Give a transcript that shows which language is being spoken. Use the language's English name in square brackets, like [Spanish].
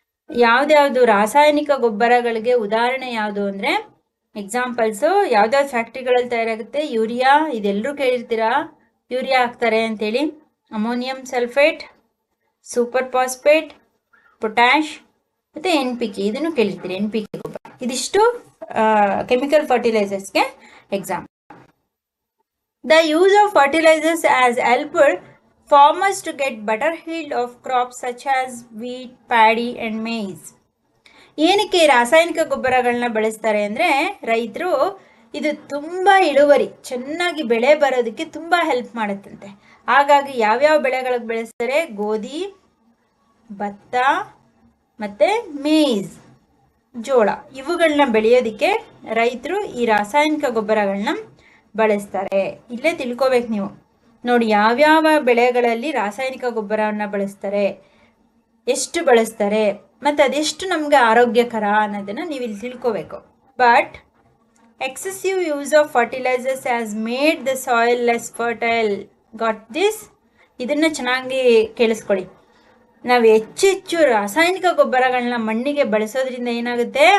[Kannada] ಯಾವುದ್ಯಾವುದು ರಾಸಾಯನಿಕ ಗೊಬ್ಬರಗಳಿಗೆ ಉದಾಹರಣೆ ಯಾವುದು ಅಂದರೆ, ಎಕ್ಸಾಂಪಲ್ಸು ಯಾವ್ದಾವ್ದು ಫ್ಯಾಕ್ಟ್ರಿಗಳಲ್ಲಿ ತಯಾರಾಗುತ್ತೆ, ಯೂರಿಯಾ, ಇದೆಲ್ಲರೂ ಕೇಳಿರ್ತೀರಾ, ಯೂರಿಯಾ ಹಾಕ್ತಾರೆ ಅಂತೇಳಿ. Ammonium sulphate, super phosphate, potash ಮತ್ತು ಎನ್ ಪಿ ಕೆ, ಇದನ್ನು ಕೇಳಿರ್ತೀರಿ, ಎನ್ ಪಿ ಕೆ ಗೊಬ್ಬರ. ಇದಿಷ್ಟು chemical ಫರ್ಟಿಲೈಸರ್ಸ್ಗೆ example. [English] The use of fertilizers has helped farmers to get better yield of crops such as wheat, paddy and maize. [Kannada] ಏನಕ್ಕೆ ರಾಸಾಯನಿಕ ಗೊಬ್ಬರಗಳನ್ನ ಬಳಸ್ತಾರೆ ಅಂದರೆ, ರೈತರು ಇದು ತುಂಬ ಇಳುವರಿ ಚೆನ್ನಾಗಿ ಬೆಳೆ ಬರೋದಕ್ಕೆ ತುಂಬ ಹೆಲ್ಪ್ ಮಾಡುತ್ತಂತೆ. ಹಾಗಾಗಿ ಯಾವ್ಯಾವ ಬೆಳೆಗಳಿಗೆ ಬೆಳೆಸ್ತಾರೆ? ಗೋಧಿ, ಭತ್ತ ಮತ್ತು ಮೇಯ್ಸ್, ಜೋಳ, ಇವುಗಳನ್ನ ಬೆಳೆಯೋದಕ್ಕೆ ರೈತರು ಈ ರಾಸಾಯನಿಕ ಗೊಬ್ಬರಗಳನ್ನ ಬಳಸ್ತಾರೆ. ಇಲ್ಲೇ ತಿಳ್ಕೊಬೇಕು ನೀವು. ನೋಡಿ, ಯಾವ್ಯಾವ ಬೆಳೆಗಳಲ್ಲಿ ರಾಸಾಯನಿಕ ಗೊಬ್ಬರವನ್ನು ಬಳಸ್ತಾರೆ, ಎಷ್ಟು ಬಳಸ್ತಾರೆ, ಮತ್ತು ಅದೆಷ್ಟು ನಮಗೆ ಆರೋಗ್ಯಕರ ಅನ್ನೋದನ್ನು ನೀವು ಇಲ್ಲಿ ತಿಳ್ಕೋಬೇಕು. [English] But excessive use of fertilizers has made the soil less fertile. Got this? [Kannada] ಇದನ್ನು ಚೆನ್ನಾಗಿ ಕೇಳಿಸ್ಕೊಳ್ಳಿ. ನಾವು ಹೆಚ್ಚೆಚ್ಚು ರಾಸಾಯನಿಕ ಗೊಬ್ಬರಗಳನ್ನ ಮಣ್ಣಿಗೆ ಬಳಸೋದ್ರಿಂದ ಏನಾಗುತ್ತೆ?